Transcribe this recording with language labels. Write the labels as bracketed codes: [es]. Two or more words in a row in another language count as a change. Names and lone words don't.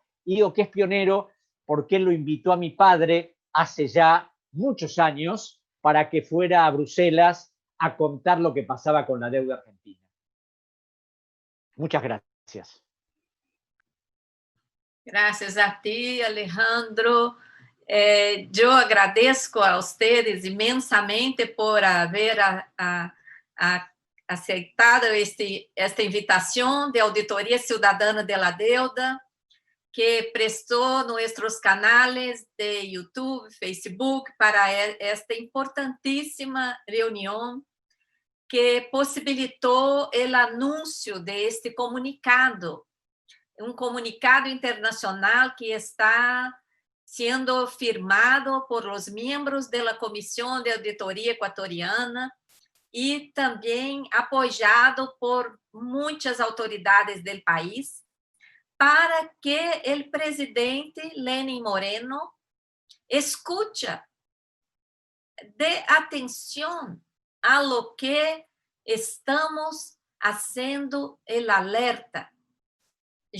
[es] Y digo que es pionero porque él lo invitó a mi padre hace ya muchos años para que fuera a Bruselas a contar lo que pasaba con la deuda argentina. Muchas gracias. Gracias a ti, Alejandro. [pt] Eu agradeço a vocês imensamente por haver aceitado esta invitação de Auditoria Cidadana de la Deuda, que prestou nossos canais de YouTube, Facebook, para esta importantíssima reunião que possibilitou o anúncio deste comunicado, um comunicado internacional que está sendo firmado por [es] los miembros [pt] da Comissão de Auditoria Equatoriana e também apoiado por muitas autoridades do país, para que o presidente Lenin Moreno escute, dê atenção a [es] lo que [pt] estamos fazendo [es] el alerta.